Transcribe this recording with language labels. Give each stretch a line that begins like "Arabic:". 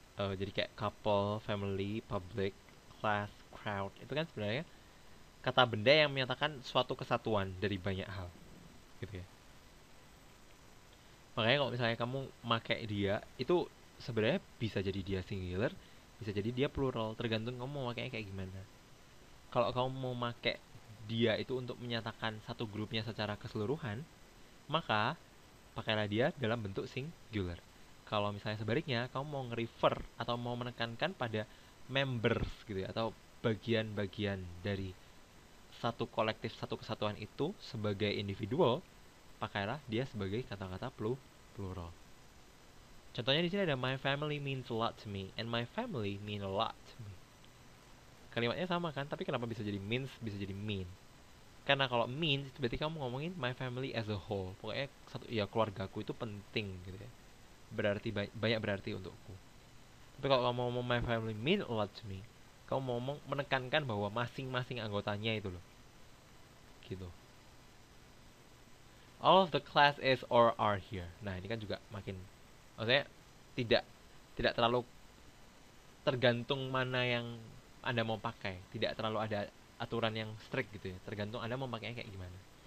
Indonesian: Jadi kayak couple, family, public, class, crowd. Itu kan sebenarnya kata benda yang menyatakan suatu kesatuan dari banyak hal. Gitu ya. Makanya kalau misalnya kamu pakai dia, itu sebenarnya bisa jadi dia singular, bisa jadi dia plural, tergantung kamu mau makainya kayak gimana. Kalau kamu mau pakai dia itu untuk menyatakan satu grupnya secara keseluruhan, maka pakailah dia dalam bentuk singular. Kalau misalnya sebaliknya, kamu mau nge-refer atau mau menekankan pada members gitu ya, atau bagian-bagian dari satu kolektif, satu kesatuan itu sebagai individual, pakailah dia sebagai kata-kata plural. Contohnya di sini ada
English: my family means a lot to me and my family mean a lot to me.
Indonesian: Kalimatnya sama kan, tapi kenapa bisa jadi means, bisa jadi mean? Karena kalau means itu berarti kamu ngomongin
English: my family as a whole.
Indonesian: Pokoknya satu ya keluargaku itu penting gitu ya. Berarti banyak berarti untukku. Tapi kalau kamu ngomong
English: my family mean a lot to me,
Indonesian: kamu mau ngomong menekankan bahwa masing-masing anggotanya itu loh. Gitu.
English: All of the class is or are here.
Indonesian: Nah, ini kan juga makin maksudnya tidak tidak terlalu tergantung mana yang Anda mau pakai. Tidak terlalu ada aturan yang strict gitu ya. Tergantung Anda mau pakainya kayak gimana.